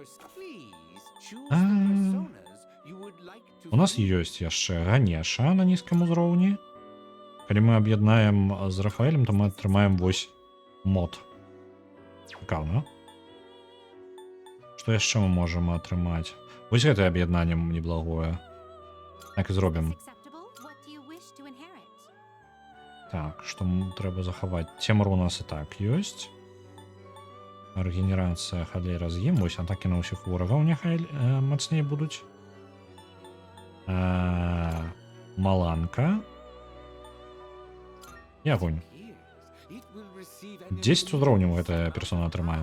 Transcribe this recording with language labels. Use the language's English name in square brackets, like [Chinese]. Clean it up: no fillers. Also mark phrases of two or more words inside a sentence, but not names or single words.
[Belarusian] У нас ёсць яшчэ Ганеша на нізкім узроўні. Калі мы аб'яднаем з Рафаэлем, то мы атрымаем вось мод. Цікаўна. Што яшчэ мы можам атрымаць? Вось гэтае аб'яднанне неблагое. Так і зробім. [English] Is acceptable? What do you wish to inherit? [Belarusian] Так, што трэба захаваць? Цемр у нас і так ёсць. Рэгенерацыя халей раз'ем. Вось атакі на ўсіх ворагаў няхай мацней будуць. Маланка. І агонь. 10 узроўняў гэтая персона атрымае.